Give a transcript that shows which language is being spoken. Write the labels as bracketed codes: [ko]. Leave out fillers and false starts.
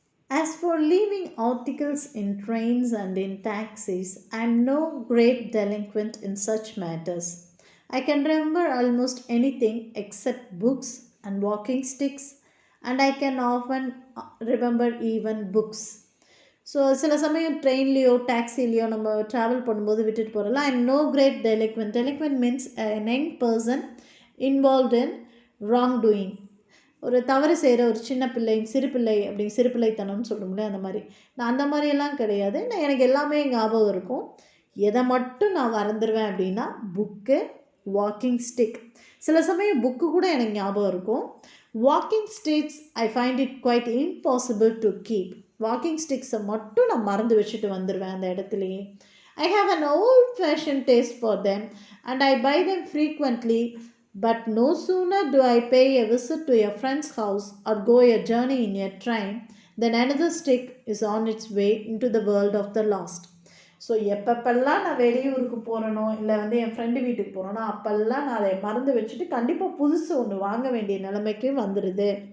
[en] As for leaving articles in trains and in taxis, I am no great delinquent in such matters. I can remember almost anything except books and walking sticks, and I can often remember even books. [ta] So சில சமயம் ட்ரெயின்லேயோ டாக்ஸிலேயோ நம்ம travel பண்ணும்போது விட்டுட்டு போகிறோம்ல. [en] I am no great delinquent. Delinquent means an young person involved in wrong doing. [ta] ஒரு தவறு செய்கிற ஒரு சின்ன பிள்ளை, சிறு பிள்ளைத்தனம்னு சொல்லுங்களேன், அந்த மாதிரி. நான் அந்த மாதிரியெல்லாம் கிடையாது. எனக்கு எல்லாமே ஞாபகம் இருக்கும். எதை மட்டும் நான் மறந்துடுவேன் அப்படின்னா புக்கு, வாக்கிங் ஸ்டிக். சில சமயம் புக்கு கூட எனக்கு ஞாபகம் இருக்கும். [en] Walking sticks I find it quite impossible to keep. [ta] Walking ஸ்டிக்ஸை மட்டும் நான் மறந்து வச்சுட்டு வந்துடுவேன் அந்த இடத்துலையே. [en] I have an old fashion taste for them and I buy them frequently. But no sooner do I pay a visit to a friend's house or go a journey in a train than another stick is on its way into the world of the lost. [ta] So எப்பப்பெல்லாம் நான் வெளியூருக்கு போகிறனோ இல்லை வந்து என் friend வீட்டுக்கு போகிறேனோ அப்போல்லாம் நான் அதை மறந்து வச்சுட்டு கண்டிப்பாக புதுசு ஒன்று வாங்க வேண்டிய நிலைமைக்கு வந்துடுது.